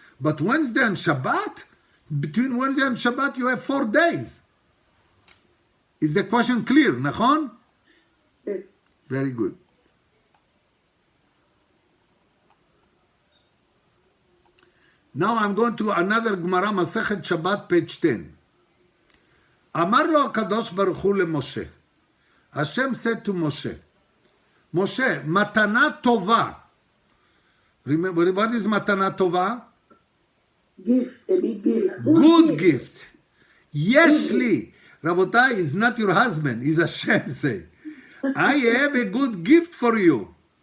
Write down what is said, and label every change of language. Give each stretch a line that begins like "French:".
English: But Wednesday and Shabbat, between Wednesday and Shabbat, you have 4 days. Is the question clear, Nachon? Yes. Very good. Now I'm going to another Gemara, Masechet Shabbat, page 10.
Hebrew: אמר לו הקדוש ברוך הוא למשה.
English: Hashem said to Moshe, Moshe,
Hebrew: מתנה טובה.
English: Remember, what is
Hebrew: מתנה טובה?
English: Gift, a big gift. Good gift.
Hebrew: יש לי.
English: רבותיי, is not your husband, is Hashem say. I have a good gift for you.